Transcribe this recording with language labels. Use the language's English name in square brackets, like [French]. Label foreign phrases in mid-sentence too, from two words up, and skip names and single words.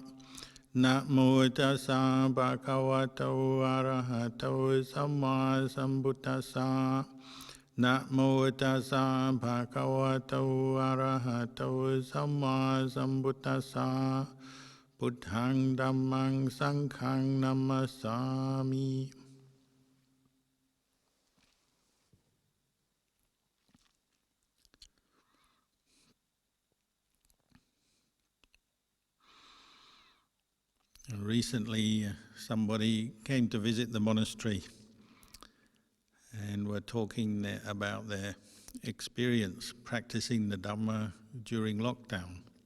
[Pali] Namo tassa bhagavato arahato samma sambuddhassa. Namo tassa bhagavato arahato samma sambuddhassa. Buddhang dhammang sanghang namasami. [English] Recently, somebody came to visit the monastery and were talking about their experience practicing the Dhamma during lockdown.